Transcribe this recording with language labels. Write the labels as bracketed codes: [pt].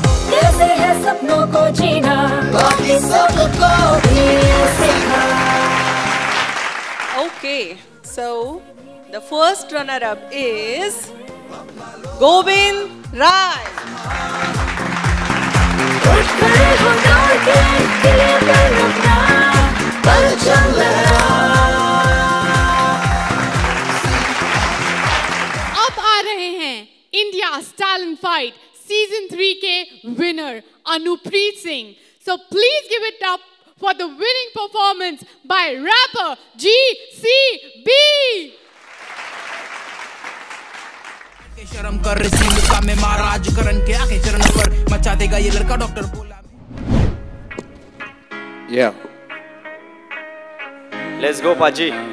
[hi] कैसे है सपनों को जीना, बाकी सबको भी सिखा। [en] Okay, so the first runner-up is Govind Rai. [hi] अब आ रहे हैं India's Talent Fight Season 3 के winner Anupreet Singh. [en] So please give it up for the winning performance by rapper GCB. [hi] शर्म कर रही मुक्का में महाराज करण के आके चरणों पर मचा देगा ये लड़का डॉक्टर बोला। [en] Yeah. Let's go, Paji.